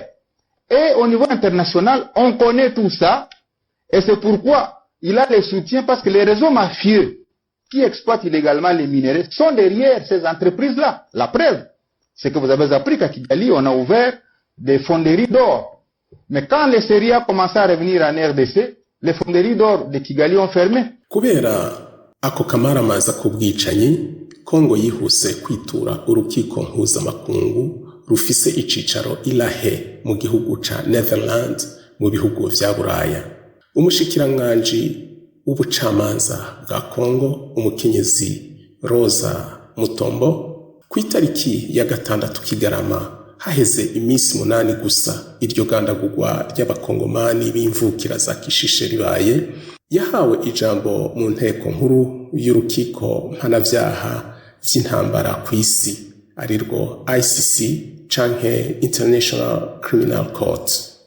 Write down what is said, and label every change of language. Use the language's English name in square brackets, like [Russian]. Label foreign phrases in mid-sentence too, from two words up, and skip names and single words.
[French] Et au niveau international, on connaît tout ça, et c'est pourquoi il a les soutiens, parce que les réseaux mafieux qui exploitent illégalement les minerais sont derrière ces entreprises-là. La preuve, c'est que vous avez appris qu'à Kigali, on a ouvert des fonderies d'or. Mais quand les séries ont commencé à revenir en RDC, les fonderies d'or de Kigali ont fermé. [Rundi] Kubera ako kamaramaza k'ubwicanyi, Kongo yihuse kwitura urukiko mpuzamakungu rufise icicaro ilahe mu gihugu ca Netherlands mu bihugu vya Buraya. Umushikiranganji w'ubucamanza bwa Kongo, umukenyezi Rosa Mutombo, ku itariki ya 6 Kigarama haheze iminsi 8 gusa iryo gandagurwa ry'abakongomani b'imvukira za Kishishe ribaye, yahawe ijambo mu nteko nkuru y'urukiko mpanavyaha vy'intambara kw'isi arirwo ICC canke International Criminal Court.